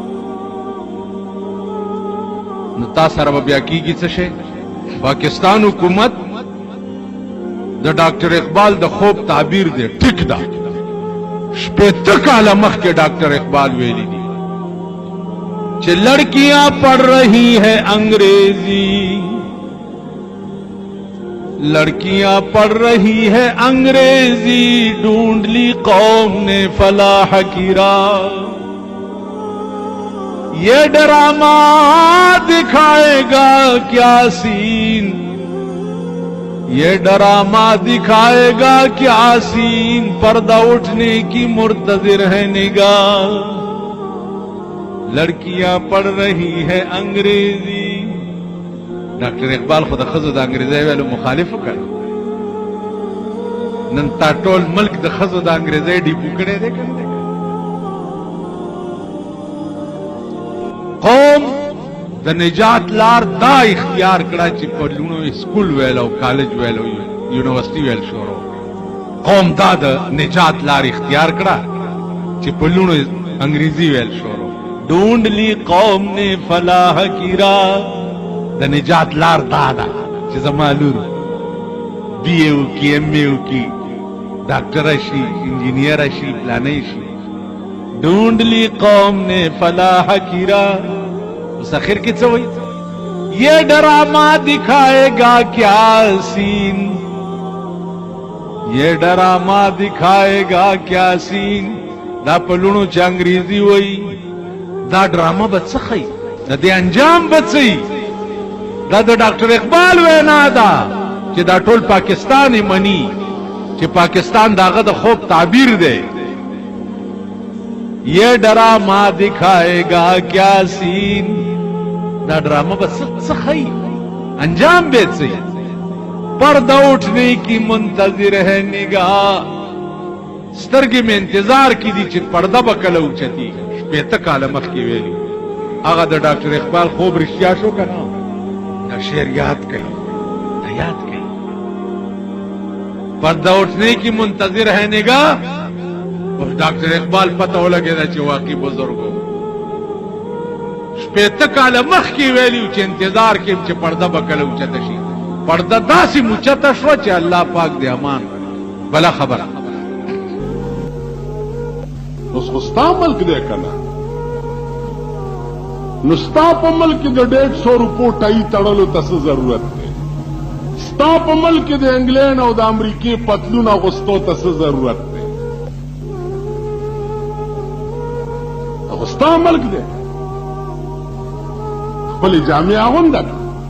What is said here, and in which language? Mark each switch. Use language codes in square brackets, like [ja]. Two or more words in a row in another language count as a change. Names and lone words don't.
[ps] نو تا سره به بیا کېږي څه شی پاکستان حکومت د ډاکټر اقبال د خوب تعبیر دی ټیک ده شپېته کاله مخکې ډاکټر اقبال ویلی دي چې [ur] لڑکیاں پڑھ رہی ہے انگریزی لڑکیاں پڑھ رہی ہے انگریزی ڈھونڈ لی قوم نے فلاح کی راہ یہ ڈرامہ دکھائے گا کیا سین یہ ڈرامہ دکھائے گا کیا سین پردہ اٹھنے کی منتظر ہے نگاہ لڑکیاں پڑھ رہی ہے انگریزی [ps] ډاکټر اقبال خو د ښځو د انګریزۍ ویلو مخالف وکړ نن تا ټول ملک د ښځو د انګریزۍ ډیپو کړی دی که نه قوم د نجات لار دا اختیار کړه چې په لونو اسکول ویل او کالج ویل او یونیورسټي ویل شروع قوم دا د نجات لار اختیار کړه چې په لونو انګریزي ویل شروع [ur] ڈھونڈ لی قوم نے فلاح کی راہ [ps] د نجات لار دا ده چې زما لور بی اے وکړي ایم اے وکړي ډاکټره شي انجینیره شي فلانی شي [ur] ڈھونڈ لی قوم نے فلاح کی راہ [ps] اوس اخر کې څه وایي [ur] یہ ڈرامہ دکھائے گا کیا سین یہ ڈرامہ دکھائے گا کیا سین [ps] دا په لونو چې انګریزي وایي دا ډرامه به څه ښیي د دې انجام به څه وي دا د ډاکټر اقبال وینا ده چې دا ټول پاکستان یې مني چې پاکستان د هغه د خوب تعبیر دی [ur] یہ ڈرامہ دکھائے گا کیا سین [ps] دا ڈرامہ به څه ښیي انجام به څه وي [ur] پردہ اٹھنے کی منتظر ہے نگاہ [ps] سترګې مې انتظار کې دي چې پرده به کله اوچتي شپېته کاله مخکې ویلي هغه د ډاکټر اقبال خوب رښتیا شو که نه دا شعر یاد کړئ دا یاد کړئ [ur] پردہ اٹھنے کی منتظر ہے نگاہ [ps] اور ډاکټر اقبال پته ولګېده چې واقعي بزرګ و شپېته کاله مخکې ویلي چې انتظار کې چې پرده به کله اوچته شي پرده داسې موچته شوه چې الله پاک دې امان بله خبره اوس خو ستا ملک دی که نه نو ستا په ملک کې د 150 روپو ټای تړلو ته څه ضرورت دی ستا په ملک کې د انګلینډ او د امریکې پتلون اغوستو ته څه ضرورت دی خو ستا ملک دی خپلې جامې اغونده کړه